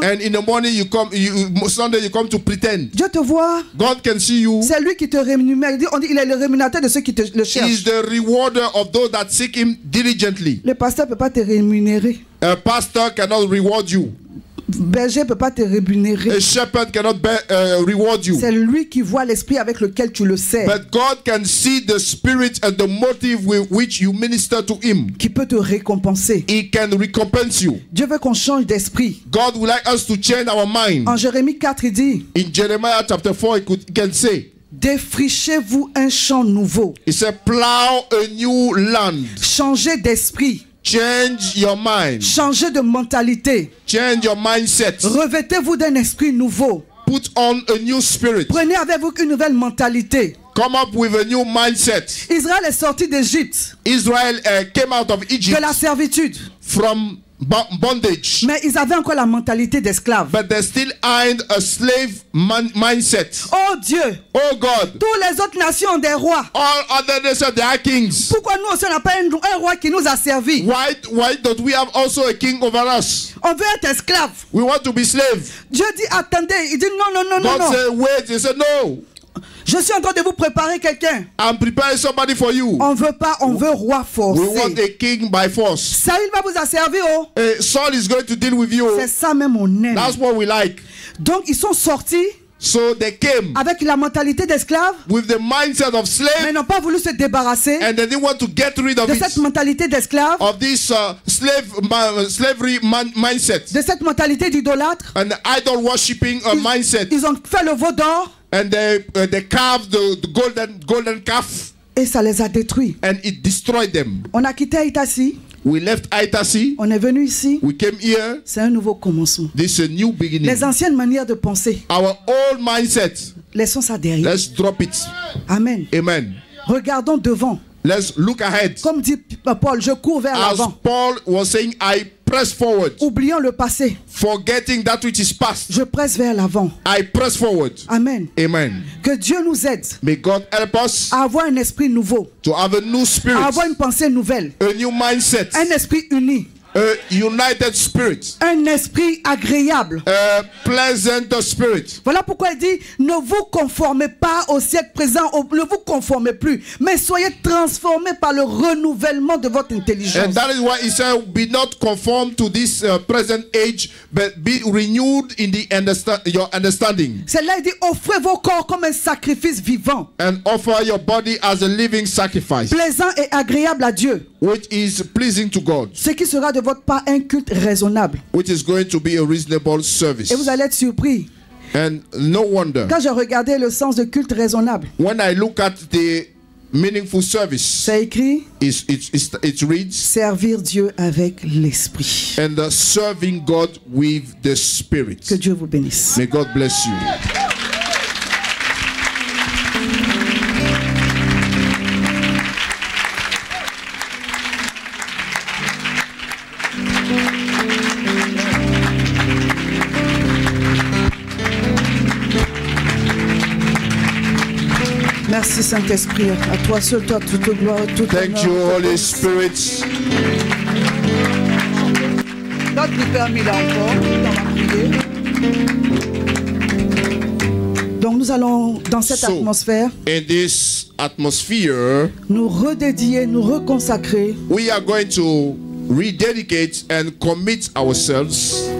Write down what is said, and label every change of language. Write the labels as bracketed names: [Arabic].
[English] And in the morning Sunday you come to pretend. [French] Dieu te voit. [English] God can see you. [French] C'est lui qui te rémunère. On dit il est le rémunérateur de ceux qui le [English] He is [French] cherchent. [English] the rewarder of those that seek him diligently. [French] Le pasteur ne peut pas te rémunérer. [English] A pastor cannot reward you. [French] Berger ne peut pas te rémunérer. [English] A shepherd cannot reward you. [French] C'est lui qui voit l'esprit avec lequel tu le sers. [English] But God can see the spirit and the motive with which you minister to him. [French] Qui peut te récompenser. [English] He can recompense you. [French] Dieu veut qu'on change d'esprit. [English] God would like us to change our mind. [French] En Jérémie 4, il dit, [English] In Jeremiah chapter 4, he can say, [French] défrichez-vous un champ nouveau. [English] he said, plow a new land. [French] Changez d'esprit. [English] Change your mind. [French] Changez de mentalité. [English] Change your mindset. [French] Revêtez-vous d'un esprit nouveau. [English] Put on a new spirit. [French] Prenez avec vous une nouvelle mentalité. [English] Come up with a new mindset. [French] Israël est sorti d'Égypte, [English] Israel came out of Egypt [French] de la servitude. [English] from bondage. [French] Mais ils avaient encore la mentalité d'esclave. [English] But they still had a slave mindset. [French] Oh Dieu, [English] Oh God, [French] toutes les autres nations ont des rois. [English] all other nations, they are kings. [French] Pourquoi nous aussi on n'a pas un roi qui nous a servi? [English] Why don't we have also a king over us? [French] On veut être esclave. [English] We want to be slave. [French] Dieu dit attendez, il dit non. [English] God said, wait. He said, no. [French] Je suis en train de vous préparer quelqu'un. [English] I'm preparing somebody for you. [French] On veut pas, on veut roi [English] We want [French] forcé. [English] a king by force. [French] Saül va vous asservir, oh. [English] Saul is going to deal with you. [French] C'est ça même on aime. [English] That's what we like. [French] Donc ils sont sortis [English] So they came [French] avec la mentalité d'esclave, [English] with the mindset of [French] mais [English] slave, [French] ils n'ont pas voulu se débarrasser [English] and they didn't want to get rid of [French] de [English] it, [French] cette mentalité d'esclave, [English] of this slavery mindset [French] de cette mentalité d'idolâtre. [English] and idol worshipping mindset. [French] Ils ont fait le veau d'or [English] And they carved the golden calf, [French] et ça les a détruits. [English] and it destroyed them. [French] On a quitté Itassi, [English] We left Itassi. [French] on est venu ici. [English] We came here. [French] C'est un nouveau commencement. [English] This is a new beginning. [French] Les anciennes manières de penser, [English] Our old mindset, [French] laissons ça derrière. [English] let's drop it. [French] Amen. [English] Amen. [French] Regardons devant. [English] Let's look ahead. [French] Comme dit Paul, je cours vers [English] As [French] l'avant. [English] Paul was saying, I press forward, [French] Oublions le passé. [English] forgetting that which is past. [French] Je presse vers l'avant. [English] I press forward. [French] Amen. [English] Amen. [French] Que Dieu nous aide [English] May God help us [French] à avoir un esprit nouveau, [English] to have a new spirit, [French] à avoir une pensée nouvelle, [English] a new mindset, [French] un esprit uni, [English] a united spirit, [French] un esprit agréable. [English] a pleasant spirit. [French] Voilà pourquoi il dit, ne vous conformez pas au siècle présent, ne vous conformez plus, mais soyez transformés par le renouvellement de votre intelligence. [English] And that is why he said, be not conformed to this present age, but be renewed in your understanding. [French] C'est là il dit, offrez vos corps comme un sacrifice vivant, [English] And offer your body as a living sacrifice, [French] plaisant et agréable à Dieu, [English] which is pleasing to God, [French] ce qui sera de votre part un culte raisonnable. [English] which is going to be a reasonable service. [French] Et vous allez être surpris. [English] And no wonder, [French] Quand j'ai regardé le sens de culte raisonnable, [English] when I look at the meaningful service, [French] c'est écrit [English] it reads, [French] servir Dieu avec l'esprit. [English] and serving God with the Spirit. [French] Que Dieu vous bénisse. [English] May God bless you. [French] Merci Saint-Esprit. À toi seul, toi, toute gloire, toute [English] Thank you, Holy Spirit. [French] God nous permet là encore. On va prier. Donc nous allons dans cette [English] So, [French] atmosphère [English] in this atmosphere, [French] nous redédier, nous reconsacrer [English] we are going to rededicate and commit ourselves